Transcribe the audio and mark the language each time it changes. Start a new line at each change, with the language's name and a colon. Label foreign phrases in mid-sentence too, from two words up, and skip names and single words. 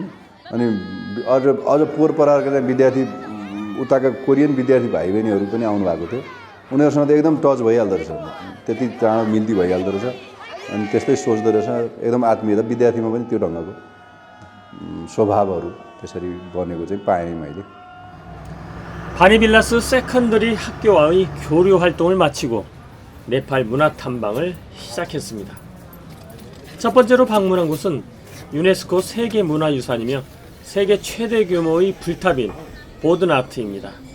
Nepali: अनि अझ पोहोर परारका विद्यार्थी उताका कोरियन विद्यार्थी भाइ बहिनीहरू पनि आउनु भएको थियो। उनीहरूसँग त एकदम टच भइहाल्दो रहेछ, त्यति चाँडो मिल्ती भइहाल्दो रहेछ। अनि त्यस्तै सोच्दो रहेछ, एकदम आत्मीयता विद्यार्थीमा पनि त्यो ढङ्गको स्वभावहरू त्यसरी बनेको चाहिँ पाएँ मैले।
Korean: 바니빌라스 세컨더리 학교와의 교류 활동을 마치고 네팔 문화 탐방을 시작했습니다. 첫 번째로 방문한 곳은 유네스코 세계문화유산이며 세계 최대 규모의 불탑인 보드나트입니다.